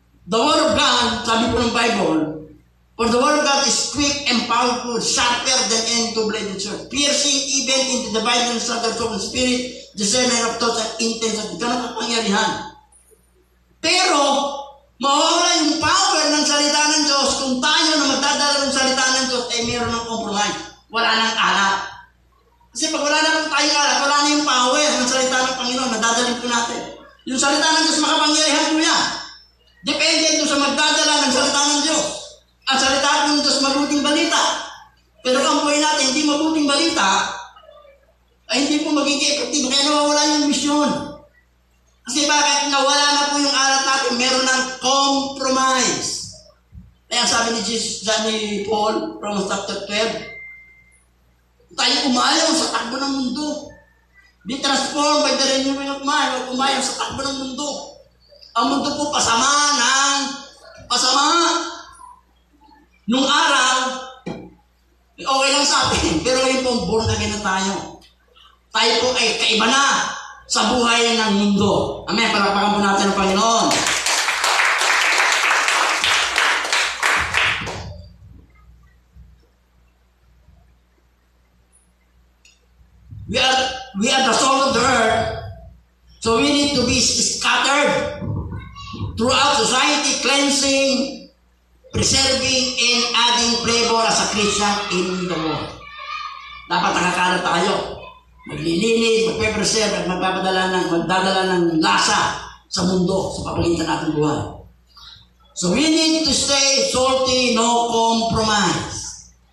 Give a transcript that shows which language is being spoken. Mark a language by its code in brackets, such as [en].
[en] The Word of God, [tl] sabi po ng [en] Bible, for the Word of God is quick and powerful, sharper than any two-bladed sword, piercing even into the dividing asunder of soul and spirit, discerner of thoughts and intents of [tl] ganang kapangyarihan. Pero, mawawala yung power ng salita ng Diyos kung tayo na magdadala ng salita ng Diyos ay mayroon ng compromise. Wala nang alat. Kasi pag wala na po tayong alat, wala na yung power ng salita ng Panginoon na dadalhin po natin. Yung salita ng Diyos makapangyarihan po yan. Depende ito sa magdadala ng salita ng Diyos. Ang salita ng Diyos mabuting balita. Pero kung po natin hindi mabuting balita, ay hindi po magiging effective. Kaya nawawala yung mission. Kasi bakit nawala na po yung alat natin, meron ng compromise. Kaya sabi ni Jesus, ni Paul, Romans chapter 12, tayo umayaw sa takbo ng mundo. [en] Be transformed by the renewing of mind. [tl] Umayaw sa takbo ng mundo. Ang mundo po pasama ng pasama. Nung araw, okay lang sa atin, pero ngayon po born again na tayo. Tayo po ay kaiba na sa buhay ng mundo. Amen. Palakpakan po natin ang Panginoon. [en] We are the salt of the earth, so we need to be scattered throughout society, cleansing, preserving, and adding flavor as a Christian in the world. [tl] Dapat nakakalat tayo. Maglilinis, magpe-preserve, at magdadala ng lasa sa mundo, sa papagitan natin buhay. [en] So we need to stay salty, no compromise.